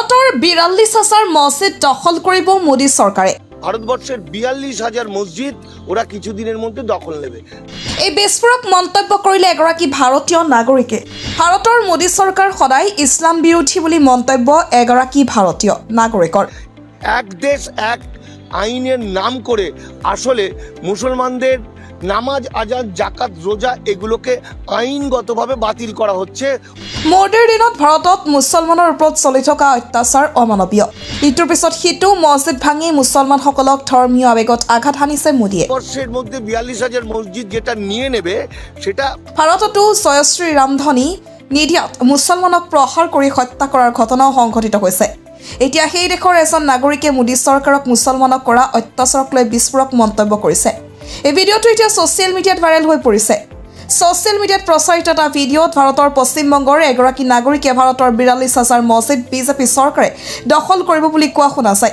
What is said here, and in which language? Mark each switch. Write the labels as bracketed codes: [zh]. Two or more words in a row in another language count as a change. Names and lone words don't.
[bn] ভারতবর্ষের ৪২,০০০ মসজিদ দখল করব মোদী সরকারে। ভারতবর্ষের ৪২,০০০ মসজিদ ওরা কিছুদিনের মধ্যে দখল নেবে। [as] এই বিস্ফোরক মন্তব্য কৰিলে এগৰাকী ভাৰতীয় নাগৰিকে। ভাৰতৰ মোদী চৰকাৰ সদায় ইছলাম বিৰোধী বুলি মন্তব্য এগৰাকী ভাৰতীয় নাগৰিকৰ। [bn] এক দেশ এক আইনের নাম করে আসলে মুসলমানদের নামাজ আজান জাকাত রোজা এগুলোকে আইনগতভাবে বাতিল করা হচ্ছে। [as] মোদীৰ দিনত ভাৰতত মুছলমানৰ ওপৰত চলি থকা অত্যাচাৰ অমানৱীয়। ইটোৰ পিছত সিটো মছজিদ ভাঙি মুছলমানসকলক ধৰ্মীয় আৱেগত আঘাত হানিছে মোদীয়ে। [bn] বর্ষের মধ্যে ৪২,০০০ মসজিদ যেটা নিয়ে নেবে সেটা [as] ভাৰততো জয়শ্ৰী ৰামধনী নিদিয়াত মুছলমানক প্ৰহাৰ কৰি হত্যা কৰাৰ ঘটনাও সংঘটিত হৈছে। এতিয়া সেই দেশৰ এজন নাগৰিকে মোদী চৰকাৰক মুছলমানক কৰা অত্যাচাৰক লৈ বিস্ফোৰক মন্তব্য কৰিছে। এই ভিডিঅ'টো এতিয়া ছ'চিয়েল মিডিয়াত ভাইৰেল হৈ পৰিছে। ছ'চিয়েল মিডিয়াত প্ৰচাৰিত এটা ভিডিঅ'ত ভাৰতৰ পশ্চিমবংগৰ এগৰাকী নাগৰিকে ভাৰতৰ ৪২,০০০ মছজিদ বিজেপি চৰকাৰে দখল কৰিব বুলি কোৱা শুনা যায়।